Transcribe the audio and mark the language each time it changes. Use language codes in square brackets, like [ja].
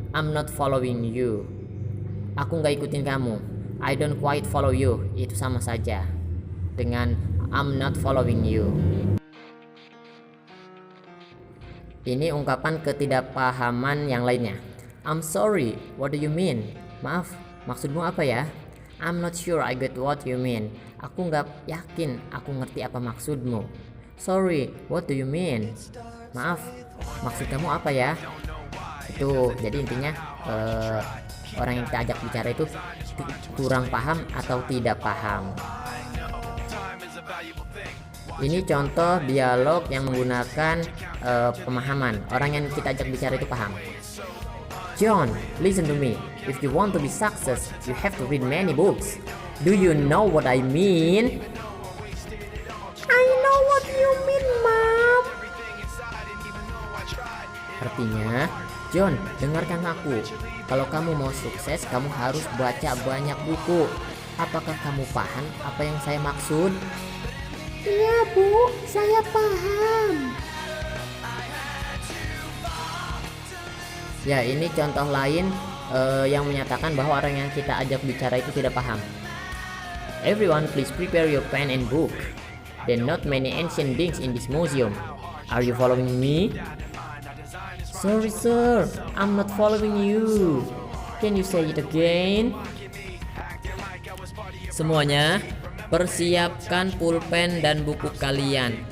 [en] I'm not following you. [id] Aku nggak ikutin kamu. [en] I don't quite follow you. [id] Itu sama saja dengan [en] I'm not following you. [id] Ini ungkapan ketidakpahaman yang lainnya. [en] I'm sorry. What do you mean? [id] Maaf. Maksudmu apa ya? [en] I'm not sure I get what you mean. [id] Aku nggak yakin aku ngerti apa maksudmu. [en] Sorry, what do you mean? [id] Maaf, maksud kamu apa ya? Itu jadi intinya orang yang kita ajak bicara itu kurang paham atau tidak paham. Ini contoh dialog yang menggunakan pemahaman. Orang yang kita ajak bicara itu paham. [en] John, listen to me. If you want to be success, you have to read many books. Do you know what I mean? I know what you mean, Mom. [id] Artinya, John, dengarkan aku. Kalau kamu mau sukses, kamu harus baca banyak buku. Apakah kamu paham apa yang saya maksud? Iya, Bu, saya paham. Ya, ini contoh lain yang menyatakan bahwa orang yang kita ajak bicara itu tidak paham. [en] Everyone, please prepare your pen and book. There are not many ancient things in this museum. Are you following me? Sorry, sir, I'm not following you. Can you say it again? [id] Semuanya, persiapkan pulpen dan buku kalian.